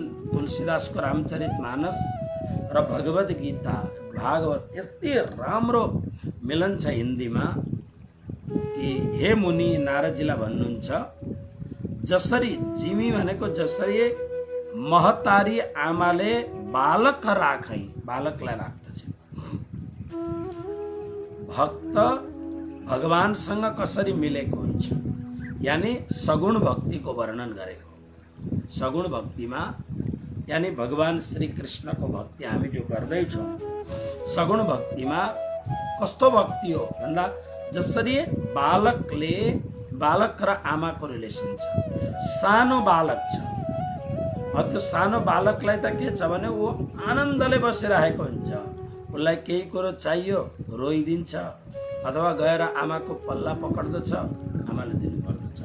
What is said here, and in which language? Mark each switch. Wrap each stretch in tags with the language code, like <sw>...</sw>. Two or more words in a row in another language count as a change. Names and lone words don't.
<ne>तुलसीदास को रामचरित मानस र भगवद गीता भागवत यति राम्रो मिलन छ हिन्दीमा कि हे मुनि नारदजीलाई भन्नुहुन्छ जसरी जिमी भनेको जसरी महतारी आमाले बालक राखै, बालकलाई राख्दछ, भक्त भगवानसँग कसरी मिलेको हुन्छ, यानी सगुण भक्ति को वर्णन गरेको। सगुण भक्तिमा यानी भगवान श्री कृष्ण को भक्ति हामी जो गर्दैछौँ, सगुण भक्तिमा कस्तो भक्ति हो भन्दा जसरी बालकले, बालक र आमाको रिलेसन छ। सानो बालक छ, त्यो सानो बालकलाई त के छ भने ऊ आनन्दले बसिरहेको हुन्छ, उसलाई केही कुरो चाहियो रोइदिन्छ अथवा गएर आमाको पल्ला पक्र्दछ, आमाले दिनुपर्दछ।</ne>